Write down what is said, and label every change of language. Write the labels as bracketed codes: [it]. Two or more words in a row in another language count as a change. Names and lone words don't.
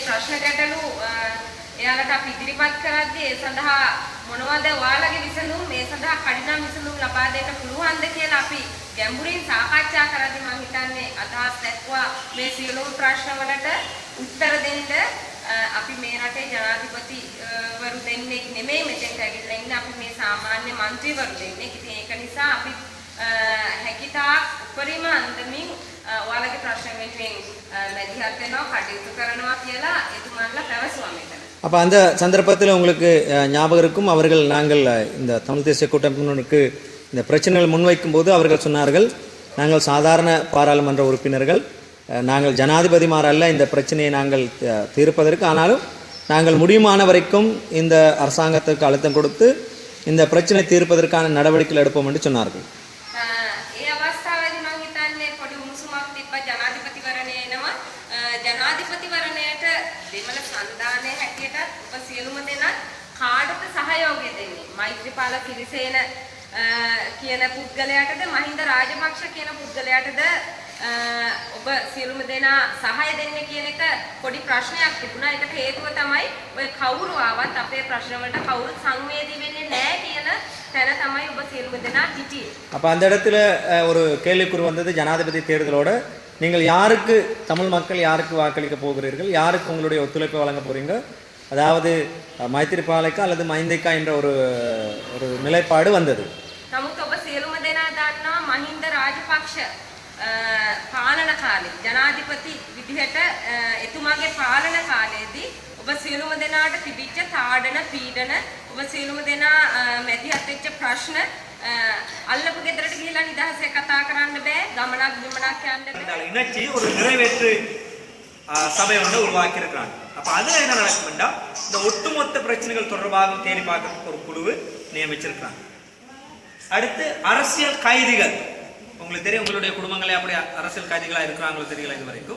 [si] ප්‍රශ්න ගැටලු එයාලට අපි ඉදිරිපත් කරද්දී ඒ සඳහා මොනවද ඔයාලගේ විසඳුම් මේ සඳහා කඩිනම් විසඳුම් ලබා දෙන්න පුළුවන්ද කියලා අපි ගැඹුරින් සාකච්ඡා කරද්දී මම හිතන්නේ අදහස් දක්වා මේ සියලුම ප්‍රශ්න වලට උත්තර දෙන්න අපි මේ රටේ ජනාධිපතිවරු දෙන්නේ නෙමෙයි මෙතෙන්ට ඇවිල්ලා ඉන්නේ අපි මේ සාමාන්‍ය മന്ത്രിවරු දෙන්නේ. ඉතින් ඒක නිසා අපි හැකියතාක් උපරිම අන්දමින් ඔයාලගේ ප්‍රශ්න වෙනුවෙන් මැදිහත් වෙනවා කටයුතු කරනවා කියලා එතුමන්ලා පැවසුවා මෙතන. [ta] அப்போ அந்த சந்தர்ப்பத்தில் உங்களுக்கு ஞாபகம் இருக்கும் அவர்கள் நாங்கள் இந்த தமிழ் தேசிய கூட்டமைப்பினருக்கு இந்த பிரச்சனைகள் முன்வைக்கும் போது அவர்கள் சொன்னார்கள் நாங்கள் சாதாரண பாராளுமன்ற உறுப்பினர்கள் நாங்கள் ஜனாதிபதிமார் அல்ல இந்த பிரச்சனையை நாங்கள் தீர்ப்பதற்கு ஆனாலும் நாங்கள் முடியுமான வரைக்கும் இந்த அரசாங்கத்துக்கு அழுத்தம் கொடுத்து இந்த பிரச்சனை தீர்ப்பதற்கான நடவடிக்கைகள் எடுப்போம் என்று சொன்னார்கள். [si] ජනාධිපතිවරණයට දෙමළ සන්ධානයේ හැටියටත් ඔබ සියලුම දෙනා කාටද සහයෝගය දෙන්නේ? මෛත්‍රීපාල සිරිසේන කියන පුද්ගලයාටද මහින්ද රාජපක්ෂ කියන පුද්ගලයාටද ඔබ සියලුම දෙනා සහාය දෙන්නේ කියන එක පොඩි ප්‍රශ්නයක් තිබුණා. ඒකට හේතුව තමයි ඔය කවුරු ආවත් අපේ ප්‍රශ්න වලට කවුරු සංවේදී වෙන්නේ නැහැ කියන තැන තමයි ඔබ සියලුම දෙනා හිටියේ. [ta] அப்போ அந்த இடத்துல ஒரு கேள்விக்குறி வந்தது ஜனாதிபதி தேர்தலோட நீங்கள் யாருக்கு தமிழ் மக்கள் யாருக்கு வாக்களிக்க போகிறீர்கள், யாருக்கு உங்களுடைய ஒத்துழைப்பை வழங்க போறீங்க, அதாவது மைத்திரிபாலக்கா அல்லது மைந்திக்கா என்ற ஒரு நிலைப்பாடு வந்தது. [si] නමුත් ඔබ සියලුම දෙනා දන්නවා මහින්ද රාජපක්ෂ පාලන කාලේ ජනාධිපති විදිහට එතුමාගේ පාලන කාලයේදී ඔබ සියලුම දෙනාට තිබිච්ච තාඩන පීඩන ඔබ සියලුම දෙනා මැදිහත් වෙච්ච ප්‍රශ්න අල්ලපු ගෙදරට ගිහිලා නිදහසේ කතා කරන්න බෑ ගමනක් බිමනක් යන්න බෑ [ta] இணைச்சி ஒரு நிறைவேற்று சபை ஒன்று உருவாக்கி இருக்கிறாங்க. அப்ப அதுல என்ன நடக்கும்னா இந்த ஒட்டுமொத்த பிரச்சனைகள் தொடர்பாக தேடி பார்க்க ஒரு குழு நியமிச்சிருக்கிறாங்க. அடுத்து அரசியல் கைதிகள் உங்களுக்கு தெரியும், உங்களுடைய குடும்பங்களே அப்படி அரசியல் கைதிகளா இருக்கிறாங்களோ தெரியல இது வரைக்கும்.